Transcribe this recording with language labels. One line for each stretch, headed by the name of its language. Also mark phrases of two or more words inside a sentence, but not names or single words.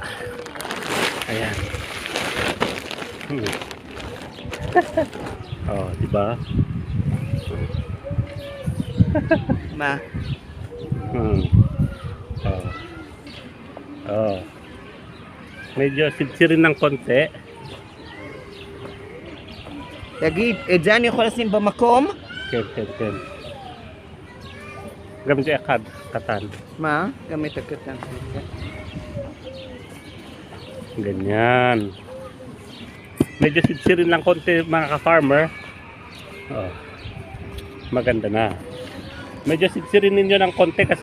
Filipino: Ayan. Oh, diba? Ma. Oh. Oh. Medyo sipsirin ng konti.
Hebrew: תגיד, את זה אני יכול לשים במקום? כן, כן, כן. גם זה אחד קטן. מה? גם את הקטן.
Filipino: Ganyan. Medyo sipsirin lang konti mga ka-farmer. Oh. Maganda na. Medyo sipsirin ninyo ng konti kasi